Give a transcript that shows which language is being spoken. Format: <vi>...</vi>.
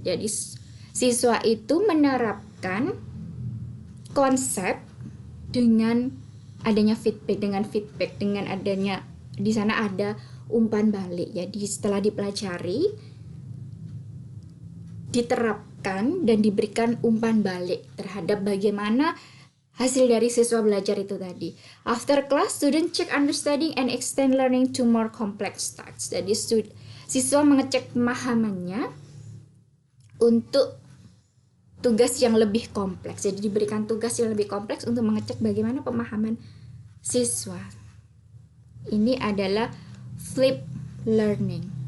<id>Jadi siswa itu menerapkan konsep dengan adanya feedback, dengan adanya di sana ada umpan balik. Jadi setelah dipelajari, diterapkan dan diberikan umpan balik terhadap bagaimana hasil dari siswa belajar itu tadi.</id> <en>After class, student check understanding and extend learning to more complex tasks.</en> <id>Jadi siswa mengecek pemahamannya untuk tugas yang lebih kompleks. Jadi diberikan tugas yang lebih kompleks untuk mengecek bagaimana pemahaman siswa. Ini adalah flip learning.</id>